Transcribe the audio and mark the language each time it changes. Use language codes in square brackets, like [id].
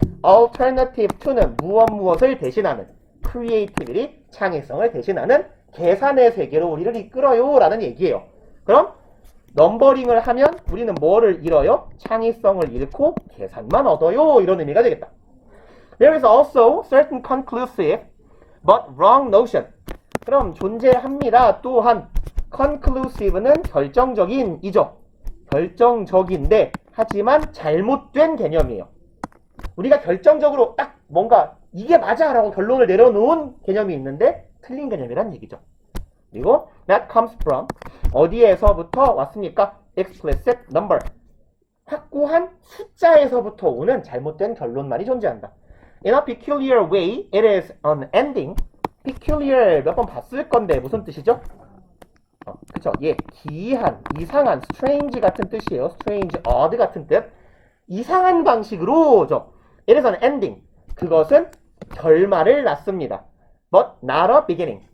[en] alternative to [ko] 는 무엇을 대신하는 creativity, 창의성을 대신하는 계산의 세계로 우리를 이끌어요 라는 얘기예요. 그럼 넘버링을 하면 우리는 뭐를 잃어요? 창의성을 잃고 계산만 얻어요. 이런 의미가 되겠다. [en] There is also certain conclusive but wrong notion. [ko] 그럼 존재합니다. 또한 conclusive는 결정적인이죠. 결정적인데 하지만 잘못된 개념이에요. 우리가 결정적으로 딱 뭔가 이게 맞아 라고 결론을 내려놓은 개념이 있는데 틀린 개념이란 얘기죠. 그리고 [en] that comes from [ko] 어디에서부터 왔습니까? [en] explicit number. [ko] 확고한 숫자에서부터 오는 잘못된 결론만이 존재한다. [en] In a peculiar way, it is an ending. [ko] peculiar 몇 번 봤을 건데 무슨 뜻이죠? 그쵸? 예, 기이한, 이상한, strange 같은 뜻이에요. strange, odd 같은 뜻. 이상한 방식으로죠. [en] It is an ending. [ko] 그것은 결말을 낳습니다. [en] But not a beginning.